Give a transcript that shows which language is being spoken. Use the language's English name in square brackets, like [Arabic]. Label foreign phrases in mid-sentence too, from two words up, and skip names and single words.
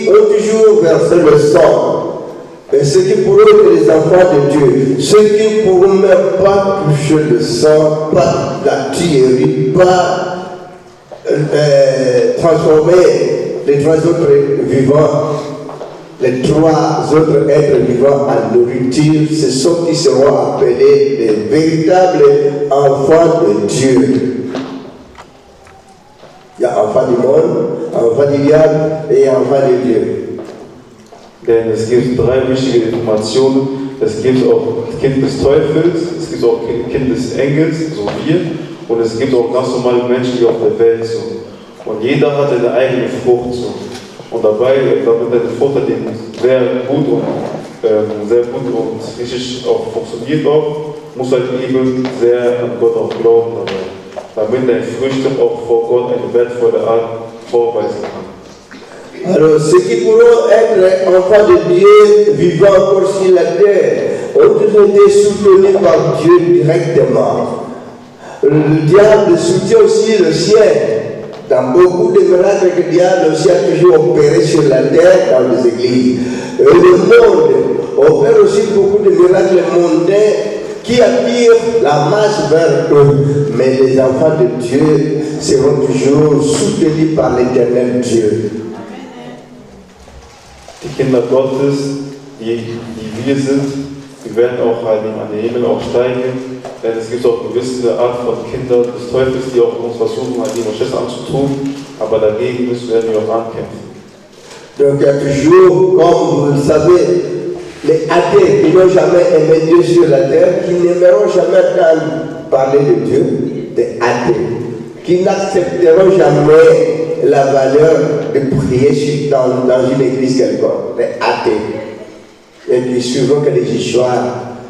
[French] Ceux qui ont toujours versé le sang Et ceux qui pourront être les enfants de Dieu, ceux qui ne pourront même pas toucher le sang, pas la tuerie, pas transformer les trois autres vivants, les trois autres êtres vivants en nourriture, ce sont qui seront appelés les véritables enfants de Dieu. Il y a enfants du monde, enfants du diable et enfants de Dieu. [German] Denn es gibt drei wichtige Informationen. Es gibt auch Kind des Teufels, es gibt auch Kind des Engels, so wir, und es gibt auch ganz normale Menschen, die auf der Welt sind. Und jeder hat eine eigene Frucht. So. Und dabei, damit eine Frucht hat, die sehr gut und richtig auch funktioniert auch, muss halt eben sehr an Gott auch glauben dabei. Damit deine Früchte auch vor Gott eine wertvolle Art vorweisen kann. [French] Alors, ceux qui pourront être enfants de Dieu vivant encore sur la terre ont toujours été soutenus par Dieu directement. Le diable soutient aussi le ciel. Dans beaucoup de miracles que le diable aussi a toujours opéré sur la terre dans les églises. Et le monde opère aussi beaucoup de miracles mondains qui attirent la masse vers eux. Mais les enfants de Dieu seront toujours soutenus par l'éternel Dieu. [German] Die Kinder Gottes, die wir sind, die werden auch an den Himmel auch steigen, denn es gibt auch gewisse Art von Kindern des Teufels, die auch uns versuchen, an die Schiss anzutun, aber dagegen werden wir auch ankämpfen. [French] Donc il y a toujours, comme vous le savez, les athées qui n'ont jamais aimé Dieu sur la terre, qui n'aimeront jamais entendre parler de Dieu, des athées, qui n'accepteront jamais la valeur de prier dans une église quelconque, les athées, et qui suivront que les histoires.